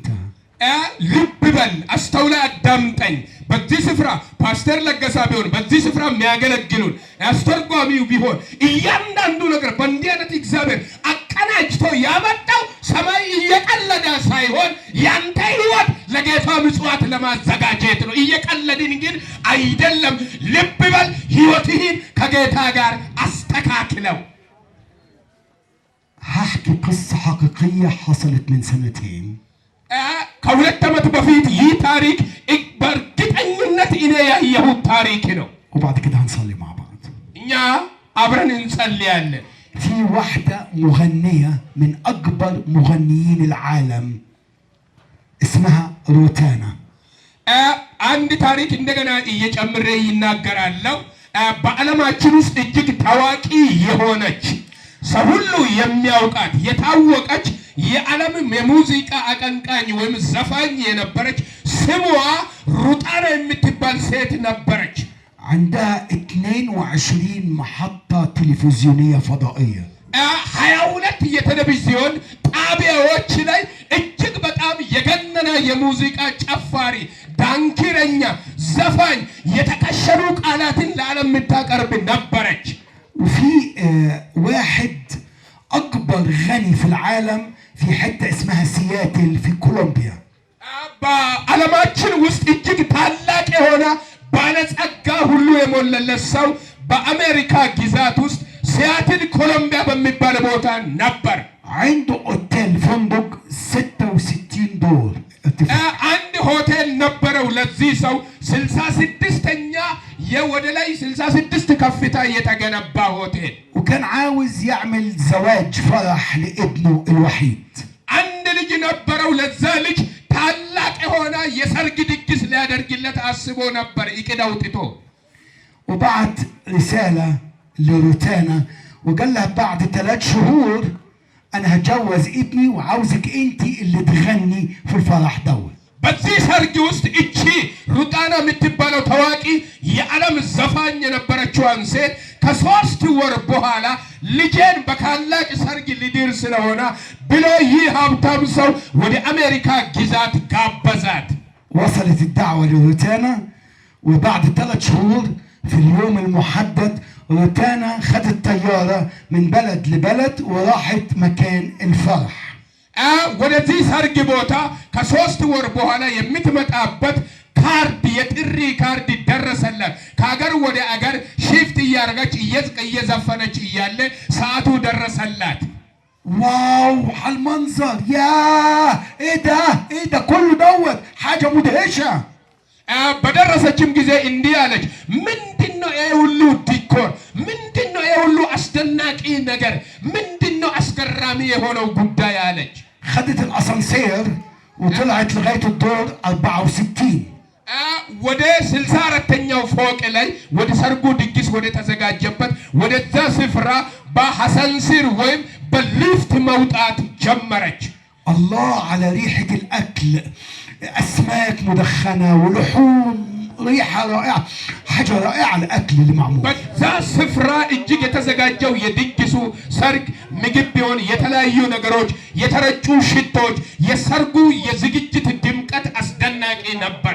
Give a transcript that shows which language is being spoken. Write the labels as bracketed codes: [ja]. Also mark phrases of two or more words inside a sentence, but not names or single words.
[am] ልብ በል አስተውላ አዳምጠኝ። በዚህ ስፍራ ፓስተር ለገሳ ቢሆን በዚህ ስፍራ የሚያገለግሉን አስተርጓሚው ቢሆን እያንዳንዱ ነገር በእንዲህ አይነት እግዚአብሔር አቀናጅቶ ያመጣው ሰማይ እየቀለደ ሳይሆን ያንተ ህይወት ለጌታ ምጽዋት ለማዘጋጀት ነው። እየቀለድን ግን አይደለም። ልብ በል ህይወትህን ከጌታ ጋር አስተካክለው። [ar] هحكي قصة حقيقية حصلت من سنتين. [am] ከሁለት ዓመት በፊት ይህ ታሪክ በእርግጠኝነት እኔ ያየሁት ታሪክ ነው። [ar] وبعد كده هنصلي مع بعض. [am] እኛ አብረን እንጸልያለን። [ar] في واحدة مغنية من أكبر مغنيين العالم اسمها روتانا. [am] አንድ ታሪክ እንደገና እየጨምሬ ይናገራለሁ። በዓለማችን ውስጥ እጅግ ታዋቂ የሆነች ሰው ሁሉ የሚያውቃት የታወቀች የዓለም የሙዚቃ አቀንቃኝ ወይም ዘፋኝ የነበረች ስሟ ሩጣና የምትባል ሴት ነበረች። [ar] عندها 22 محطة تلفزيونية فضائية. [am] 22 የቴሌቪዥን ጣቢያዎች ላይ እጅግ በጣም የገነነ የሙዚቃ ጨፋሪ፣ ዳንኪረኛ፣ ዘፋኝ የተከሸኑ ቃላትን ለዓለም የምታቀርብ ነበረች። [ar] وفي واحد أكبر غني في العالم في حتة اسمها سياتل في كولومبيا. [am] በዓለማችን ውስጥ እጅግ ታላቅ የሆነ ባለጸጋ ሁሉ የሞላለት ሰው በአሜሪካ ግዛት ውስጥ ሲያትል ኮሎምቢያ በሚባል ቦታ ነበር። [ar] عنده اوتيل فندق 66 دور. [am] አንድ ሆቴል ነበረው ለዚህ ሰው 66ኛ የወደ ላይ 66 ከፍታ የተገነባ ሆቴል። [ar] وكان عاوز يعمل زواج فرح لابنه الوحيد. [am] አንድ ልጅ ነበረው። ለዛ ልጅ ታላቅ የሆነ የሰርግ ድግስ ሊያደርግለት አስቦ ነበር እቅድ አውጥቶ። [ar] وبعت رسالة لروتانا وقال لها بعد 3 شهور أنا هتجوز ابني وعاوزك أنت اللي تغني في الفرح دوت. [am] በዚህ ሰርግ ውስጥ እቺ ሩጣና የምትባለው ታዋቂ የዓለም ዘፋኝ የነበረችዋን ሴት ከ3 ወር በኋላ ልጄን በታላቅ ሰርግ ሊድር ስለሆነ ብሎ ይህ ሀብታም ሰው ወደ አሜሪካ ግዛት ጋበዛት። [ar] وصلت الدعوة لروتانا وبعد 3 شهور في اليوم المحدد روتانا خدت طيارة من بلد لبلد وراحت مكان الفرح. [am] ወደዚህ ሰርግ ቦታ ከ3 ወር በኋላ የምትመጣበት ካርድ የጥሪ ካርድ ደረሰላት። ከአገር ወደ አገር ሽፍት እያደረገች እየዘፈነች እያለ ሰዓቱ ደረሰላት። [ar] واو على المنظر يا ايه ده كله دوت حاجة مدهشة. [am] በደረሰችም ጊዜ እንዲህ አለች፣ ምንድነው ይሄ ሁሉ ዲኮር? ምንድነው ይሄ ሁሉ አስደናቂ ነገር? ምንድነው አስገራሚ የሆነው ጉዳይ አለች። [ar] خدت الاسانسير وطلعت لغاية الدور 64. [am] ወደ 64ኛው ፎቅ ላይ ወደ ሰርጉ ድግስ ወደ ተዘጋጀበት ወደዛ ስፍራ በአሳንሲር ወይም በሊፍት መውጣት ጀመረች። [ar] الله على ريحة الأكل، أسماك مدخنة ولحوم، ريحة رائعة، حاجة رائعة الأكل اللي معمول. [am] በዛ ስፍራ እጅግ የተዘጋጀው የድግሱ ሰርግ ምግብ ቢሆን የተለያዩ ነገሮች፣ የተረጩ ሽቶች፣ የሰርጉ የዝግጅት ድምቀት አስደናቂ ነበር።